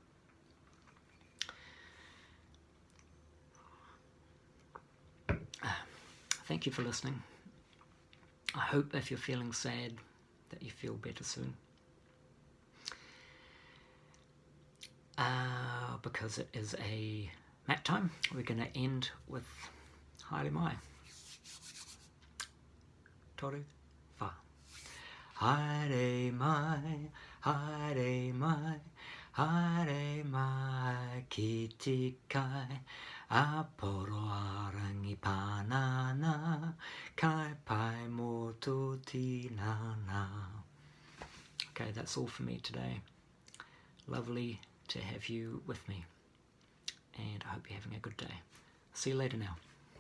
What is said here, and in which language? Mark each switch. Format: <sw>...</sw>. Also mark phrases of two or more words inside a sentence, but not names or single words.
<en>Thank you for listening. I hope if you're feeling sad that you feel better soon. Because it is a mat time, we're going to end with Haere Mai.</en> <mi>Toru wha. Haere Mai, Haere Mai, Haere Mai ki te kai, aporo arangi panana, kai pai mo tō tinana.</mi> <en>Okay, that's all for me today. Lovely to have you with me, and I hope you're having a good day. See you later now.</en>